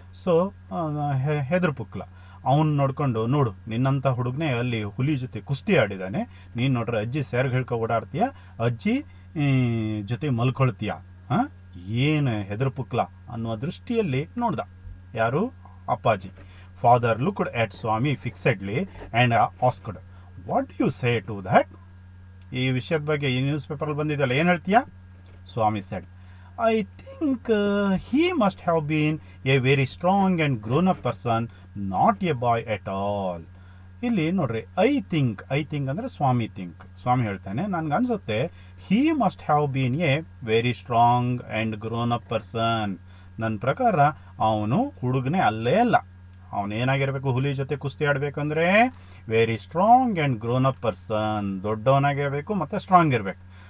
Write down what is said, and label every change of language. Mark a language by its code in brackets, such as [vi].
[kn] So ಹೆದರು ಪುಕ್ಲ ಅವನು ನೋಡ್ಕೊಂಡು, ನೋಡು ನಿನ್ನಂಥ ಹುಡುಗನೇ ಅಲ್ಲಿ ಹುಲಿ ಜೊತೆ ಕುಸ್ತಿ ಆಡಿದ್ದಾನೆ, ನೀನು ನೋಡ್ರೆ ಅಜ್ಜಿ ಸೆರಗು ಹಿಡ್ಕೊ ಓಡಾಡ್ತೀಯ, ಅಜ್ಜಿ ಜೊತೆ ಮಲ್ಕೊಳ್ತೀಯ, ಏನು ಹೆದರು ಪುಕ್ಲ ಅನ್ನುವ ದೃಷ್ಟಿಯಲ್ಲಿ ನೋಡ್ದ. ಯಾರು? ಅಪ್ಪಾಜಿ. [en] Father looked at Swami fixedly and asked, "what do you say to that?" [kn] ಈ ವಿಷಯದ ಬಗ್ಗೆ ಈ ನ್ಯೂಸ್ ಪೇಪರಲ್ಲಿ ಬಂದಿದ್ದಲ್ಲ, ಏನು ಹೇಳ್ತೀಯಾ? [en] Swami said, "I think he must have been a very strong and grown-up person, not a boy at all." [kn] ಇಲ್ಲಿ ನೋಡ್ರಿ, [en] I think [kn] ಅಂದರೆ ಸ್ವಾಮಿ ಸ್ವಾಮಿ ಹೇಳ್ತಾನೆ, ನನಗೆ ಅನಿಸುತ್ತೆ [en] He must have been a very strong and grown up person. [kn] ನನ್ನ ಪ್ರಕಾರ ಅವನು ಹುಡುಗನೇ ಅಲ್ಲೇ ಅಲ್ಲ. ಅವನೇನಾಗಿರಬೇಕು? ಹುಲಿ ಜೊತೆ ಕುಸ್ತಿ ಆಡಬೇಕಂದ್ರೆ [en] very strong and grown up person, [kn] ದೊಡ್ಡವನಾಗಿರಬೇಕು ಮತ್ತು ಸ್ಟ್ರಾಂಗ್ ಇರಬೇಕು.